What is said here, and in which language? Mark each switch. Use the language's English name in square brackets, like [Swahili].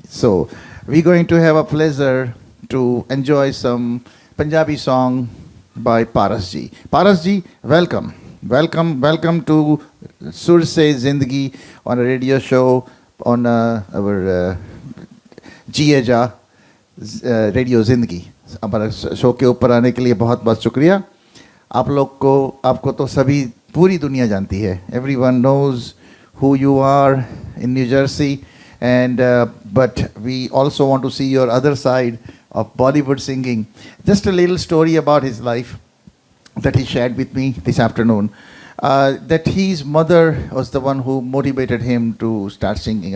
[English] So we're going to have a pleasure to enjoy some Punjabi song by Paras ji. Paras ji, welcome. Welcome to Sur Se Zindagi on a radio show on our जिएजा radio Zindagi. [Hindi] हमारे show के ऊपर आने के लिए बहुत बहुत शुक्रिया। आपको तो सभी पूरी दुनिया जानती है। [English] Everyone knows who you are in New Jersey, and but we also want to see your other side of Bollywood singing. Just a little story about his life that he shared with me this afternoon. That his mother was the one who motivated him to start singing.